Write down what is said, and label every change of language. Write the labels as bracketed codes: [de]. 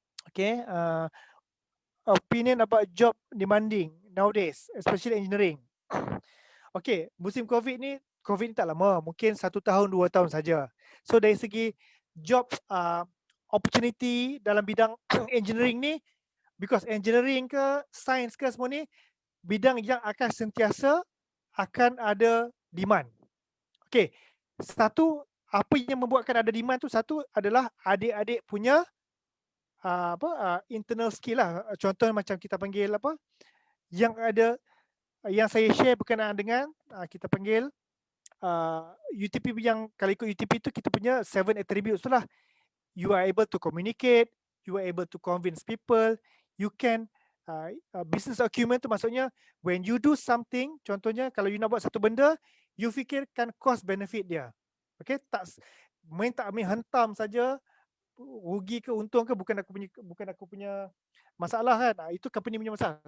[en] Okay, opinion about job demanding nowadays, especially engineering. [ms] Okay, musim COVID ni tak lama, mungkin 1 tahun 2 tahun saja. So dari segi job opportunity dalam bidang engineering ni, because engineering ke science ke semua ni bidang yang akan sentiasa akan ada demand. Okay, satu apa yang membuatkan ada demand tu, satu adalah adik-adik punya internal skill lah. Contoh macam kita panggil yang saya share berkenaan dengan kita panggil UTP, yang kalau ikut UTP tu kita punya 7 attributes tu lah. [en] You are able to communicate, you are able to convince people, you can business acumen [ms] tu maksudnya [en] when you do something, [ms] contohnya kalau you nak buat satu benda, you fikirkan [en] cost benefit dia. [ms] Okay, tak ambil hantam saja, rugi ke untung ke bukan aku punya masalah kan. Itu company punya masalah.